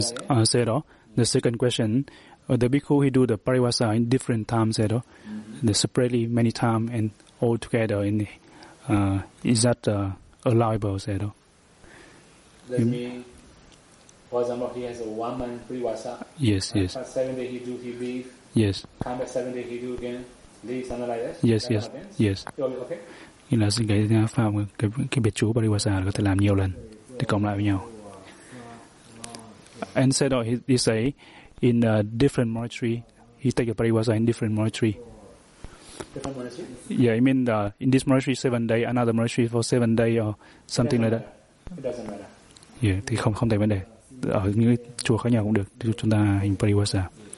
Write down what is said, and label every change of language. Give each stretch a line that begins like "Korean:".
English: I said, the second question. The bhikkhu, he do the parivasa in different times, you know, the separately many times and all together. In is that allowable, you know? That means, for example, he has a 1 month parivasa. Yes, yes. 7 days he do, he leave. Yes. Come back 7 days he do again, leave, something like that. Yes, yes, happens? Yes. It will be okay.
Vietnamese: Nghĩa là cái pháp cái biệt chú parivasa có thể làm nhiều lần để cộng lại với nhau.
English: And said, so he say. In a different monastery, he take a parivasa in different monastery. Different monastery? Yeah, I mean, in this monastery 7 days, another monastery for 7 days or something like that. It doesn't matter.
Vietnamese: Yeah, thì không thành vấn đề. Ở những chùa khác nhau cũng được. Chúng ta hành parivasa.